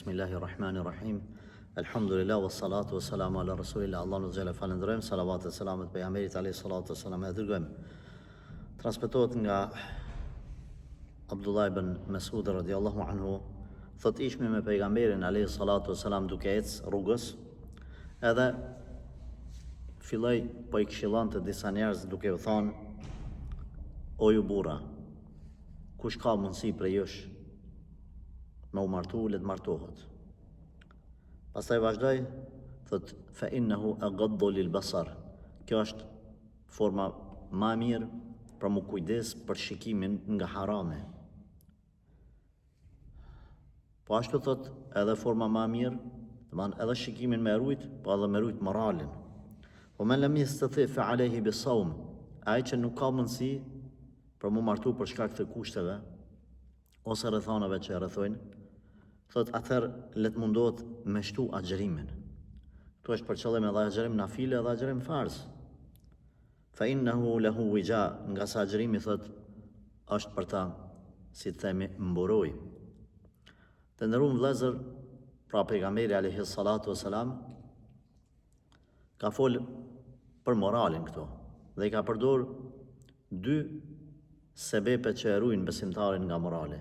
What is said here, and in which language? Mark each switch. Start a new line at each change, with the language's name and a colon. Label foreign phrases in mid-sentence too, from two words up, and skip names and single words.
Arabic: بسم الله الرحمن الرحيم. الحمد لله والصلاة والسلام على رسول الله.
Albanian: Allahu xhela falendrojmë, salavat e selamet pejgamberit
Arabic: عليه الصلاة والسلام
Albanian: e dërgojmë. Transmetohet nga Abdullah ibn Mas'ud
Arabic: رضي الله عنه,
Albanian: thot ishme me pejgamberin
Arabic: عليه الصلاة والسلام
Albanian: duke ecë rrugës, edhe filloi po I këshillonte disa njerëz duke u thonë: o ju burra, kush ka mundësi prej jush me u martu, le të martohet. Pastaj vazhdoi, thot
Arabic: فإنه أغض للبصر.
Albanian: Kjo është forma më e mirë për mu kujdes për shikimin nga harame. Po ashtu thot edhe forma më e mirë, domethënë edhe shikimin me rujt, po edhe me rujt moralin. Po
Arabic: من لم يستطع فعليه بالصوم.
Albanian: Ai që nuk ka mundësi për mu martu për shkak të kushteve ose rrethonave që rrethojnë, thot atëherë le të mundohet me shtu agjërimin. Ktu është për qëllim edhe agjërim nafile edhe agjërim farz.
Arabic: فإنه له وجاء,
Albanian: nga sa agjërimi thot është për ta, si të themi, mburoj. Të nderuar vëllezër, pra pejgamberi
Arabic: عليه الصلاة والسلام
Albanian: ka fol për moralin këtu dhe I ka përdor dy sebepe që e ruajnë besimtarin nga morali.